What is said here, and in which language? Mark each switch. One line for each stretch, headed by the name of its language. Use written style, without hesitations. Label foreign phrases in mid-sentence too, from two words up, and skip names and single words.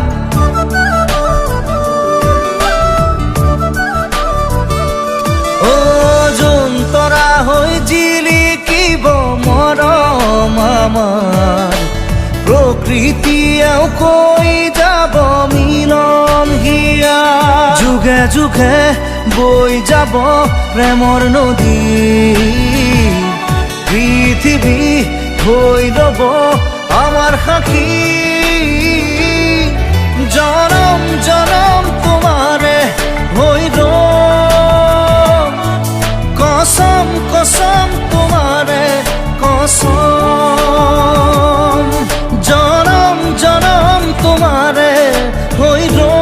Assamese: যোন তৰা হৈ জিলিকিব মৰম আমাৰ প্ৰকৃতিয়েও কৈ যাব মিলন হিয়াৰ যুগে যুগে বই যাব প্রেমর নদী
Bangla: পৃথিবী হই রব আমার সাক্ষী জনম জনম তোমারে হইর কসম কসম তোমারে কসম জনম জনম তোমারে হইর